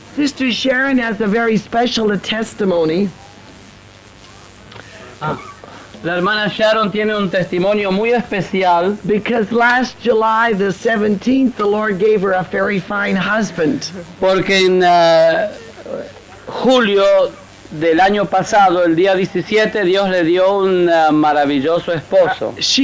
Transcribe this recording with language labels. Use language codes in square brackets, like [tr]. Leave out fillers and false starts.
[en] Sister Sharon has a very special testimony. [es] La hermana Sharon tiene un testimonio muy especial [en] Because last July the 17th, the Lord gave her a very fine husband. [es] porque en julio del año pasado, el día 17, Dios le dio un maravilloso esposo.